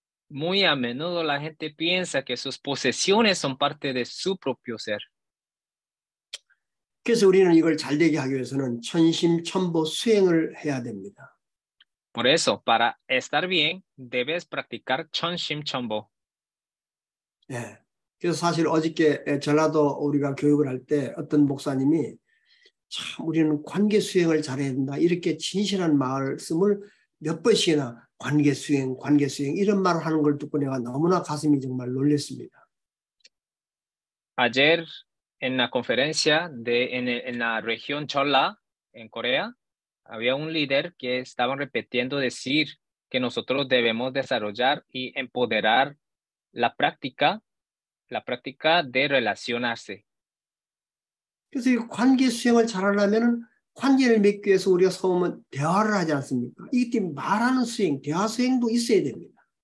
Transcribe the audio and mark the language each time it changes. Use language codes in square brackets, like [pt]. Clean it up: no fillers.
[es] Muy a menudo la gente piensa que sus posesiones son parte de su propio ser. [ko] 그래서 우리는 이걸 잘되게 하기 위해서는 천심천보 수행을 해야 됩니다. [es] Por eso, para estar bien, debes practicar Chonshim Chombo. [ko] 예. 그래서 사실 어저께 전라도 우리가 교육을 할 때 어떤 목사님이 참 우리는 관계 수행을 잘해야 된다. 이렇게 진실한 말씀을 몇 번씩이나 관계 수행 이런 말을 하는 걸 듣고 내가 너무나 가슴이 정말 놀랐습니다. [es] Ayer en la conferencia en la región Cholla, en Corea, había un líder que estaba repitiendo decir que nosotros debemos desarrollar y empoderar la práctica de relacionarse. [ko] 그래서 이 관계 수행을 잘하려면 관계를 맺기 위해서 우리가 처음은 대화를 하지 않습니까? 이기 때문에 말하는 수행, 대화 수행도 있어야 됩니다.